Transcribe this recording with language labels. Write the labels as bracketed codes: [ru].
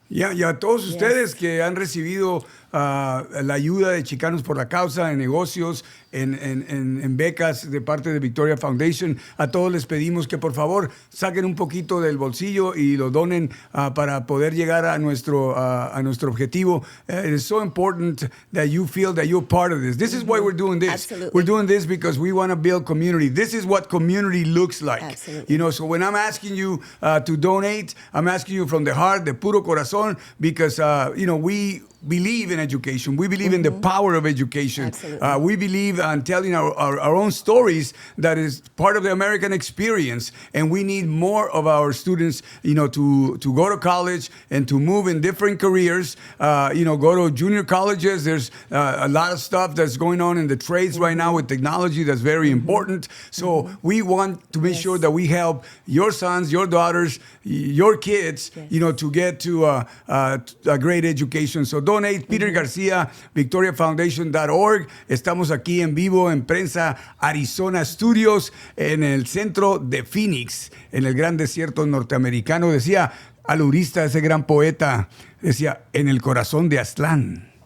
[es] Y a todos ustedes que han recibido la ayuda de Chicanos por la Causa en negocios, en becas de parte de Victoria Foundation, a todos les pedimos que por favor saquen un poquito del bolsillo y lo donen para poder llegar a nuestro objetivo. [en] It is so important that you feel that you're part of this. This is why we're doing this. Absolutely. We're doing this because we want to build community. This is what community looks like. Absolutely. You know, so when I'm asking you to donate, I'm asking you from the heart, de puro corazón, because, you know, we believe in education. We believe in the power of education. Absolutely. We believe in telling our own stories that is part of the American experience. And we need more of our students, you know, to go to college and to move in different careers, you know, go to junior colleges. There's a lot of stuff that's going on in the trades right now with technology that's very important. So we want to make sure that we help your sons, your daughters, your kids, you know, to get to a great education. So donate. Peter Garcia, VictoriaFoundation.org. [es] Estamos aquí en vivo en Prensa Arizona Studios, en el centro de Phoenix, en el gran desierto norteamericano. Decía alurista, ese gran poeta, decía, en el corazón de Aztlán.